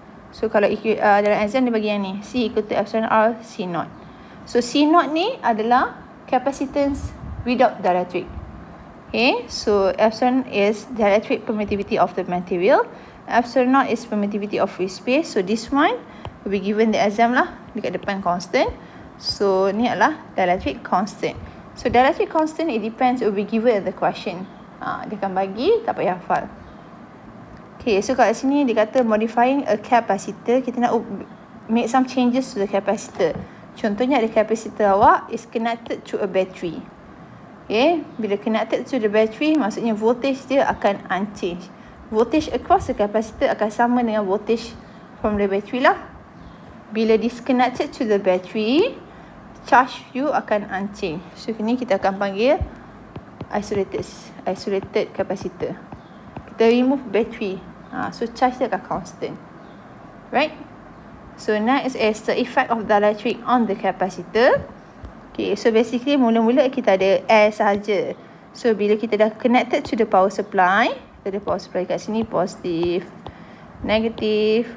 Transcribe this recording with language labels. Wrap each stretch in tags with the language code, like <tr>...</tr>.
<ms>So kalau dalam exam dia bagi yang ni,</ms> <en>C equal to epsilon R C naught. So C naught ni adalah capacitance without dielectric. Okay, so epsilon is dielectric permittivity of the material. Epsilon naught is permittivity of free space. So this one will be given the exam lah,</en> <ms>dekat depan</ms> <en>constant.</en> <ms>So ni adalah dielectric constant.</ms> <en>So dielectric constant, it depends, it will be given in the question.</en> <ms>Dia akan bagi, tak payah hafal.</ms> <en>Okay, so kat sini dia kata modifying a capacitor,</en> <ms>kita nak</ms> <en>make some changes to the capacitor.</en> <ms>Contohnya ada capacitor awak</ms> <en>is connected to a battery.</en> <ms>Okay, bila</ms> <en>connected to the battery,</en> <ms>maksudnya voltage dia akan unchanged.</ms> <en>Voltage across the capacitor</en> <ms>akan sama dengan</ms> <en>voltage from the battery lah. Bila disconnected to the battery, charge you akan unchanged.</en> <ms>So ini kita akan panggil isolated capacitor. Kita remove battery. So charge dia akan constant. Right?</ms> <en>So next is the effect of dielectric on the capacitor.</en> <ms>Okay, so basically mula-mula kita ada air sahaja. So bila kita dah</ms> <en>connected to the power supply,</en> <ms>ada power supply kat sini, positif, negatif.</ms>